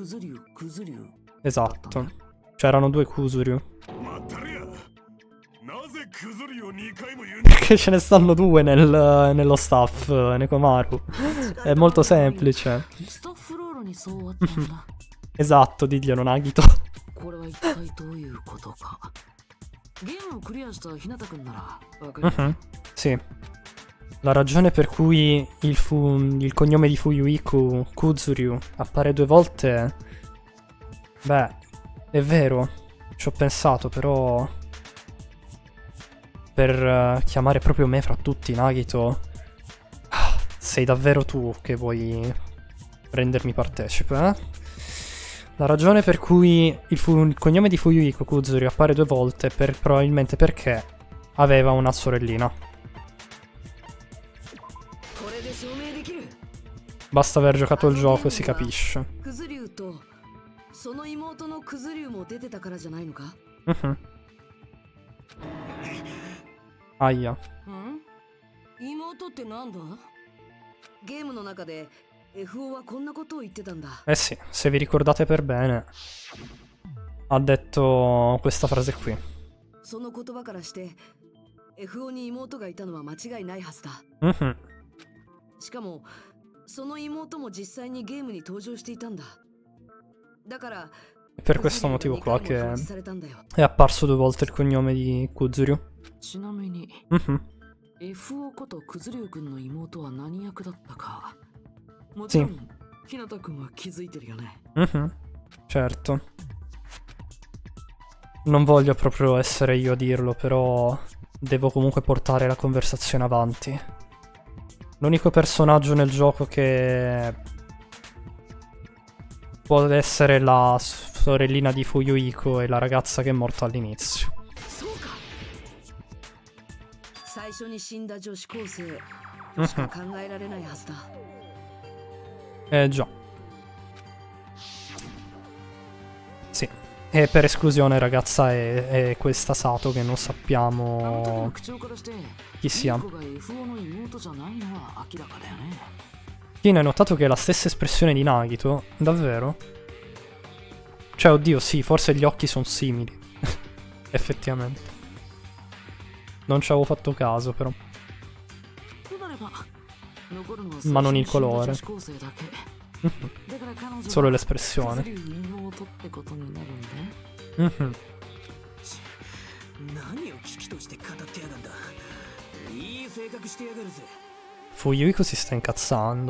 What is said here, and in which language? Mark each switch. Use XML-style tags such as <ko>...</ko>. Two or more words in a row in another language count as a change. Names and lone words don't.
<it>Esatto. C'erano due Kuzuryu. Perché ce ne stanno due nello staff, Nekomaru. È molto semplice.</it> <ja>スタッフロールにそうあったんだ</ja> <it>Esatto, diglielo Nagito.</it> <ja>これは一体どういうことかゲームをクリアした日向くんならわかる</ja> <it>Mhm, sì. La ragione per cui il cognome di Fuyuiku, Kuzuryu, appare 2 volte... Beh, è vero. Ci ho pensato, però... Per chiamare proprio me fra tutti, Nagito... Sei davvero tu che vuoi rendermi partecipe, eh? La ragione per cui il cognome di Fuyuhiko Kuzuri appare 2 volte è probabilmente perché aveva una sorellina. Basta aver giocato il gioco e si capisce.</it> <ja>クズリュウとその妹のクズリュウも出てたからじゃないのか</ja> <it>Mhm. Aia.</it> <ja>妹ってなんだゲームの中で FO はこんなことを言ってたんだ</ja> <it>Eh sì, se vi ricordate per bene, ha detto questa frase qui.</it> <ja>その言葉からして FO に妹がいたのは間違いないはずだ Mhm. しかもその妹も実際にゲームに登場していたんだだから</ja> <it>È per questo motivo qua</it> <ja>クズリュウが</ja> <it>che</it> <ja>二回も表示されたんだよ</ja> <it>è apparso 2 volte il cognome di Kuzuryu.</it> <ja>ちなみに Mhm. FO ことクズリュウ君の妹は何役だったかもちろん日向君は気づいてるよね</ja> <it>Mhm. Certo. Non voglio proprio essere io a dirlo, però devo comunque portare la conversazione avanti. L'unico personaggio nel gioco che può essere la sorellina di Fuyuhiko è la ragazza che è morta all'inizio.</it> <ja>そうか最初に死んだ女子高生としか考えられないはずだ</ja> <it>Già. Sì. E per esclusione, ragazza, è questa Sato che non</it> <ja>あの時の</ja> <it>sappiamo</it> <ja>口調からして</ja> <it>chi sia.</it> <ja>ミコが FO の妹じゃないのは明らかだよね</ja> <it>Io hai notato che ha la stessa espressione di Nagito? Davvero? Cioè, oddio, sì, forse gli occhi sono simili. Effettivamente. Non ci avevo fatto caso, però.</it> <ja>となれば残るのは</ja> <it>Ma non il</it> <ja>最初に死んだ</ja> <it>colore.</it> <ja>女子高生だけだから彼女は</ja> <it>Solo l'espressione.</it> <ja>クズリュウ妹ってことになるんだ Mhm. 何を危機として語ってやがんだ。いい性格してやがるぜ。</ja> <it>Fuyuhiko si sta incazzando.</it>